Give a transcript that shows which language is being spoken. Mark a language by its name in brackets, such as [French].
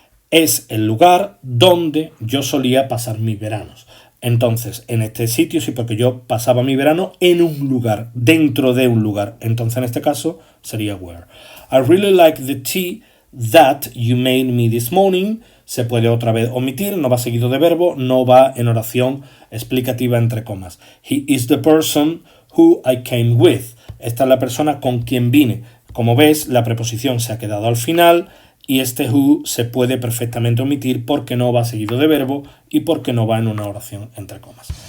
[Spanish] Es el lugar donde yo solía pasar mis veranos. Entonces, en este sitio sí, porque yo pasaba mi verano en un lugar, dentro de un lugar. Entonces, en este caso, sería where. [English] I really like the tea that you made me this morning. [Spanish] Se puede otra vez omitir, no va seguido de verbo, no va en oración explicativa entre comas. [English] He is the person who I came with. [Spanish] Esta es la persona con quien vine. Como ves, la preposición se ha quedado al final y este who se puede perfectamente omitir porque no va seguido de verbo y porque no va en una oración entre comas.